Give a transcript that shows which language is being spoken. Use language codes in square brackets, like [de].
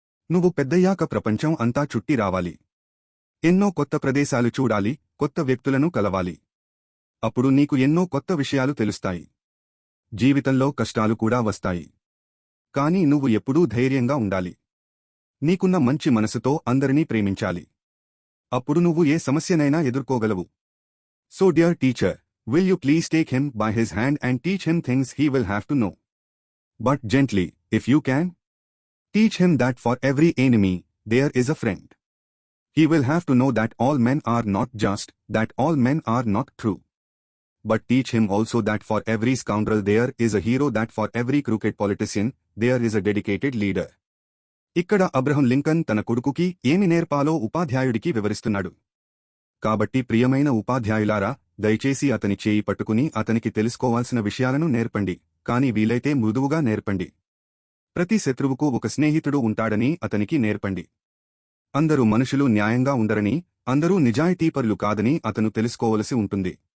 [te] నువ్వు పెద్దయ్యాక ప్రపంచం అంతా చుట్టి రావాలి. ఎన్నో కొత్త ప్రదేశాలు చూడాలి, కొత్త వ్యక్తులను కలవాలి. అప్పుడు నీకు ఎన్నో కొత్త విషయాలు తెలుస్తాయి. జీవితంలో కష్టాలు కూడా వస్తాయి. కానీ నువ్వు ఎప్పుడూ ధైర్యంగా ఉండాలి. నీకున్న మంచి మనసుతో అందరినీ ప్రేమించాలి. అప్పుడు నువ్వు ఏ సమస్యనైనా ఎదుర్కోగలవు. [en] So dear teacher, will you please take him by his hand and teach him things he will have to know? But gently, if you can. Teach him that for every enemy, there is a friend. He will have to know that all men are not just, that all men are not true. But teach him also that for every scoundrel there is a hero, that for every crooked politician, there is a dedicated leader. [te] ఇక్కడ Abraham Lincoln తన కొడుకుకి ఏమి నేర్పాలో ఉపాధ్యాయుడికి వివరిస్తున్నాడు. కాబట్టి ప్రియమైన ఉపాధ్యాయులారా, దయచేసి అతని చేయి పట్టుకుని అతనికి తెలుసుకోవాల్సిన విషయాలను నేర్పండి, కాని వీలైతే మృదువుగా నేర్పండి. ప్రతి శత్రువుకు ఒక స్నేహితుడు ఉంటాడని అతనికి నేర్పండి. అందరూ మనుషులు న్యాయంగా ఉండరని, అందరూ నిజాయితీపరులు కాదని అతను తెలుసుకోవలసి ఉంటుంది.